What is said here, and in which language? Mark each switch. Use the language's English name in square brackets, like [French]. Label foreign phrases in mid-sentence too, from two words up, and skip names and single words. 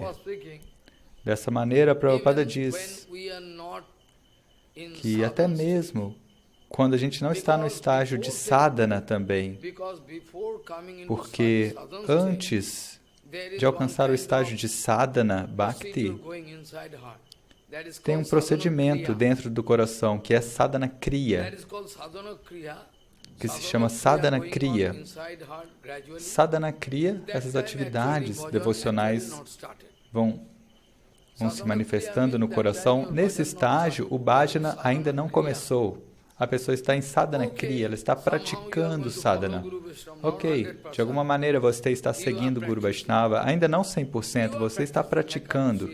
[Portuguese] Dessa maneira, Prabhupada diz que até mesmo quando a gente não está no estágio de sadhana também, porque antes de alcançar o estágio de [Sanskrit] साधन भक्ति, [Portuguese] tem um procedimento dentro do coração que é [Sanskrit] साधन क्रिया, [Portuguese] que se chama [Sanskrit] साधन क्रिया. साधन क्रिया, [Portuguese] essas atividades devocionais vão se manifestando no coração. Nesse estágio, o bhajana ainda não começou. A pessoa está em [Sanskrit] साधन क्रिया, [Portuguese] ela está praticando sadhana. Ok, de alguma maneira você está seguindo o Guru Vaishnava, ainda não 100%, você está praticando.